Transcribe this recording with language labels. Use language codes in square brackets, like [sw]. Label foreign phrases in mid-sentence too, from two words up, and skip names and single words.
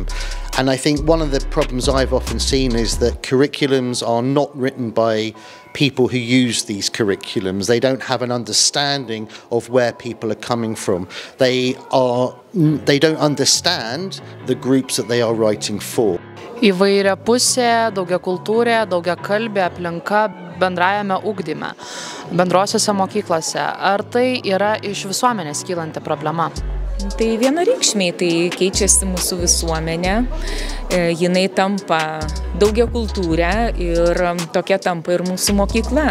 [en] And I think one of the problems I've often seen is that curriculums are not written by people who use these curriculums. They don't have an understanding of where people are coming from. They don't understand the groups that they are writing for. [lt] Įvairiapusė, daugiakultūrė, daugiakalbė aplinka bendrajame ugdyme, bendrosiose mokyklose. Ar tai yra iš visuomenės kylanti problema? Tai vienareikšmiai, tai keičiasi mūsų visuomenė, jinai tampa daugiakultūrė ir tokia tampa ir mūsų mokykla.